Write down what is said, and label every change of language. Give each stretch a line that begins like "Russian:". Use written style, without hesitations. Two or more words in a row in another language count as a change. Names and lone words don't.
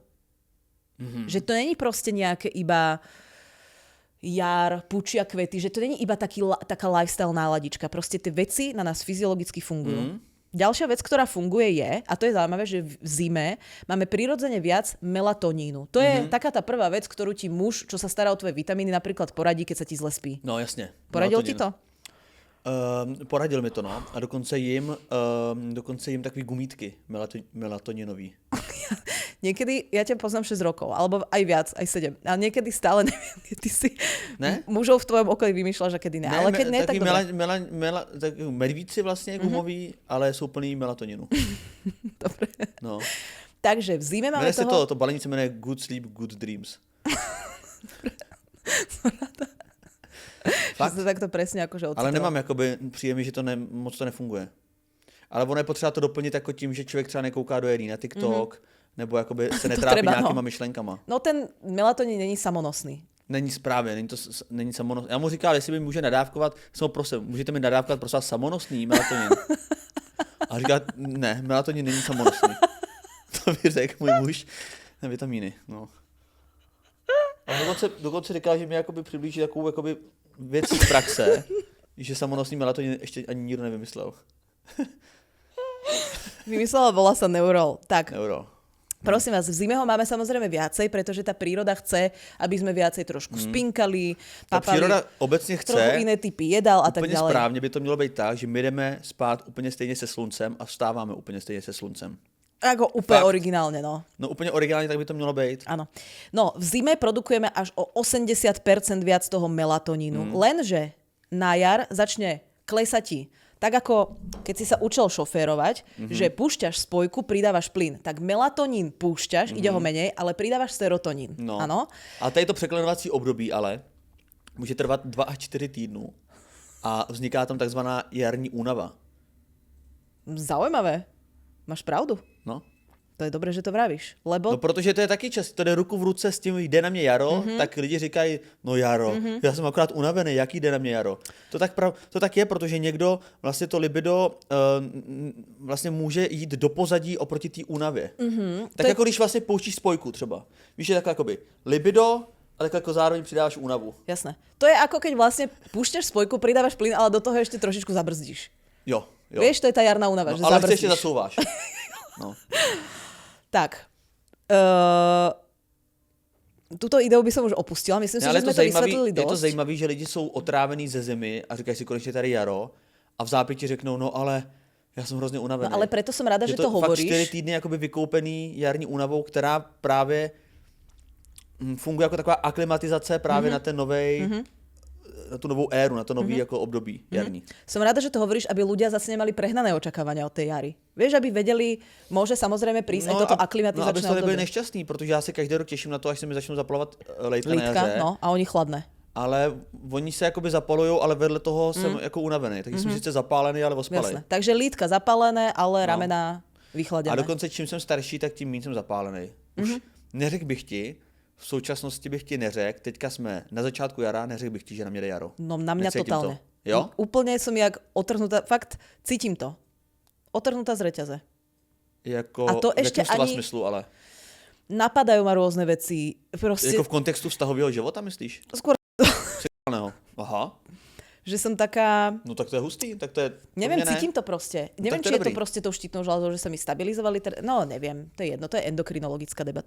Slovak: Že to není proste nejaké iba jar, pučia kvety, že to není iba taká lifestyle náladička. Proste tie veci na nás fyziologicky fungujú. Ďalšia vec, ktorá funguje je, a to je zaujímavé, že v zime máme prirodzene viac melatonínu. To je taká tá prvá vec, ktorú ti muž, čo sa stará o tvoje vitamíny, napríklad poradí, keď sa ti zle spí. No jasne. Poradil ti to?
Czech: Poradil mi to, no. A dokonce jim takový gumítky melatoninový.
Slovak: Niekedy, ja ťa poznám 6 rokov, alebo aj viac, aj 7. Ale niekedy stále neviem, keď ty si mužov v tvojom okolí vymýšľaš a kedy ne. Ale keď ne, tak dobre. Medvíci vlastne gumoví, ale sú plný melatoninu. Dobre. No. Takže v zime máme toho... To balení sa menuje Good Sleep, Good Dreams. Fakt? Že to takto presne akože ocitoval.
Czech: Ale nemám jakoby příjemný, že to moc to nefunguje. Ale ono je potřeba to doplnit jako tím, že člověk třeba nekouká do jedný na TikTok, nebo jakoby se netrápí nějakýma myšlenkama. No ten melatonín není samonosný. Není správně, není samonosný. Já mu říkal, jestli mi může nadávkovat, prosím, můžete mi nadávkovat prosím samonosný melatonín. A říká, ne, melatonín není samonosný. To by řekl můj muž na vitamíny. No. A dokonce říkal, že mi jakoby přiblíží takovou jakoby věc z praxe, že samonosný melatonín ještě ani nikdo nevymyslel. Vymyslela, volá sa Neurol. Tak. Neurol.
Slovak: Prosím vás, v zime ho máme samozrejme viacej, pretože tá príroda chce, aby sme viacej trošku spinkali, papali.
Czech: Ta příroda obecně chce
Slovak: trochu iné typy jedal a tak ďalej.
Czech: Úplně správně by to mělo být tak, že my jdeme spát úplně stejně se sluncem a vstáváme úplně stejně se sluncem.
Slovak: Ako úplne originálne, no. No úplne originálne,
Czech: tak by to mělo být.
Slovak: Áno. No, v zime produkujeme až o 80% viac toho melatonínu. Lenže na jar začne klesať ti. Tak ako keď si sa učil šoférovať, že púšťaš spojku, pridávaš plyn. Tak melatonín púšťaš, ide ho menej, ale pridávaš serotonín. No. Áno?
Czech: A tady to překlenovací období ale může trvat 2 až 4 týdnů a vzniká tam takzvaná jarní únava.
Slovak: Zaujímavé. Máš pravdu. No. To je dobré, že to vravíš. Lebo...
Czech: No protože to je taky čas, to jde ruku v ruce s tím, jde na mě jaro, tak lidi říkají, no jaro, já jsem akorát unavený, jaký jde na mě jaro. To tak je, protože někdo vlastně to libido vlastně může jít do pozadí oproti té únavě. Tak jako když vlastně pouštíš spojku třeba. Víš, je takhle jakoby libido, ale jako zároveň přidáváš únavu.
Slovak: Jasné. To je ako keď vlastne púšťaš spojku, pridávaš plyn, ale do toho ešte trošičku zabrzdíš.
Czech: Jo.
Slovak: Vieš, to je tá jarná únava, že ale zabrzdíš. ešte zasouváš. No. Tak. Tuto ideu by som už opustila. Myslím si, že sme to vysvetlili dosť. Je
Czech: to zajímavé, že lidi jsou otrávený ze zimy a říkají si konečně tady jaro a v zápěti řeknou, no ale já jsem hrozně unavený.
Slovak: No ale preto som rada, že to hovoríš.
Czech: Je to fakt 4 týdny jakoby vykoupený jarní únavou, která právě funguje jako taková aklimatizace právě na ten novej
Slovak: na tú novú éru,
Czech: na to nový jako období jarní.
Slovak: Som rada, že to hovoríš, aby ľudia zase nemali prehnané očakávania od tej jary. Vieš, aby vedeli, môže samozrejme prísť aj toto aklimatizačné obdobie.
Czech: No, aby ste nebyli nešťastní, protože já se každý rok těším na to, až se mi začnou zapalovat lejtka na jaře.
Slovak: No, a oni chladné.
Czech: Ale oni se jakoby zapalujou, ale vedle toho jsem jako unavený. Takže jsem sice zapálený, ale ospalej.
Slovak: Jasné.
Czech: Takže lítka zapálené, ale ramena vychladené. A dokonce čím jsem starší, tak tím méně jsem zapálený. Už neřekl bych ti, v současnosti bych ti neřekl, teďka jsme na začátku jara, neřekl bych ti, že na mě jde jaro.
Slovak: No na mňa
Czech: Necítím
Slovak: totálne.
Czech: to. Jo?
Slovak: Úplne som jak otrhnutá, fakt cítim to. Otrhnutá z reťaze.
Czech: Jako, A to v ještě jakém slova ani- smyslu, ale?
Slovak: Napadajú ma rôzne veci. Proste,
Czech: Jako v kontextu vztahového života, myslíš?
Slovak: skôr, Aha, že som taká...
Czech: no tak to je hustý, tak to je...
Slovak: Neviem, to mne ne. cítim to proste. Neviem, to je či je to
Czech: dobrý.
Slovak: proste tou štítnou žľazou, že sa mi stabilizovali. No, neviem, to je jedno, to je endokrinologická debata.